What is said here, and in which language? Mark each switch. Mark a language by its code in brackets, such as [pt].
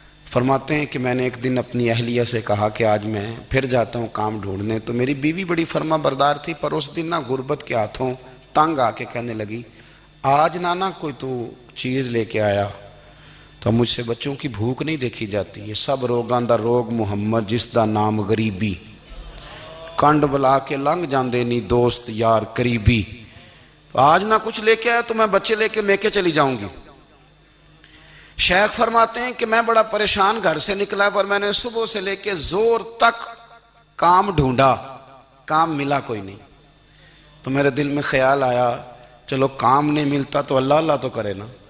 [ur] فرماتے ہیں کہ میں نے ایک دن اپنی اہلیہ سے کہا کہ آج میں پھر جاتا ہوں کام ڈھونڈنے. تو میری بیوی بڑی فرما بردار تھی، پر اس دن نہ غربت کے ہاتھوں تنگ آ کے کہنے لگی آج نانا کوئی تو چیز لے کے آیا. تو مجھ سے بچوں کی بھوک نہیں دیکھی جاتی. [pa] یہ سب روگاں دا روگ محمد جس دا نام غریبی، کنڈ بلا کے لنگ جاندے نہیں دوست یار قریبی. [ur] تو آج نہ کچھ لے کے آیا تو میں بچے لے کے میکے چلی جاؤں گی. شیخ فرماتے ہیں کہ میں بڑا پریشان گھر سے نکلا، پر میں نے صبح سے لے کے زور تک کام ڈھونڈا، کام ملا کوئی نہیں۔ تو میرے دل میں خیال آیا چلو کام نہیں ملتا تو اللہ اللہ تو کرے نا،